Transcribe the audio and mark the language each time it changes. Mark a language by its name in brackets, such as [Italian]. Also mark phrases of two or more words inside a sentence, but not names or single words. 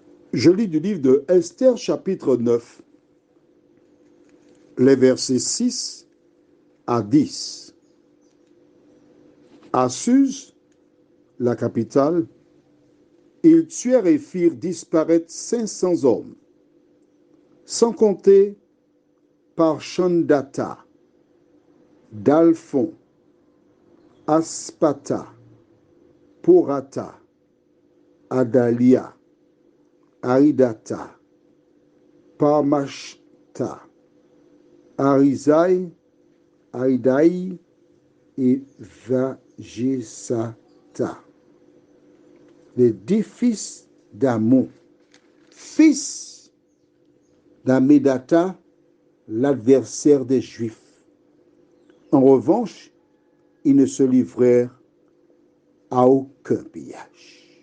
[French] Je lis du livre de Esther, chapitre 9, les versets 6 à 10. À Suse, la capitale, ils tuèrent et firent disparaître 500 hommes, sans compter Parchandata, Dalphon, Aspata, Porata, Adalia, Aridata, Parmashta, Arizai, Aïdaï et Vagisata. Les 10 fils d'Amon, fils d'Amedata, l'adversaire des Juifs. En revanche, ils ne se livrèrent à aucun pillage.